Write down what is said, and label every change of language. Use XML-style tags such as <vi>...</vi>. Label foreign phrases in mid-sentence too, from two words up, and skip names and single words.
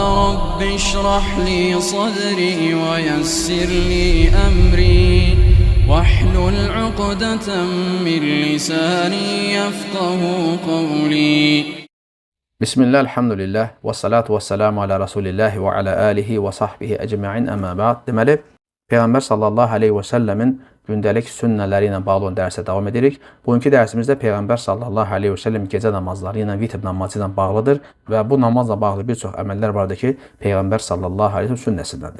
<ar>رب اشرح لي صدري ويسر لي أمري واحلل عقدة من لساني يفقه قولي. Bismillah, الحمد لله والصلاة والسلام على رسول الله وعلى آله وصحبه أجمعين أما بعد.</ar> <az>Deməli, Peyğəmbər</az> <ar>صلى الله عليه وسلم</ar> <az>gündəlik sünnələri ilə bağlı olan dərsə davam edirik. Bugünkü dərsimizdə Peyğəmbər</az> <ar>صلى الله عليه وسلم</ar> <az>gecə namazları ilə, vitr namazı ilə bağlıdır və bu namazla bağlı bir çox əməllər vardır ki, Peyğəmbər</az> <ar>صلى الله عليه وسلم</ar> <az>sünnəsindəndir.</az>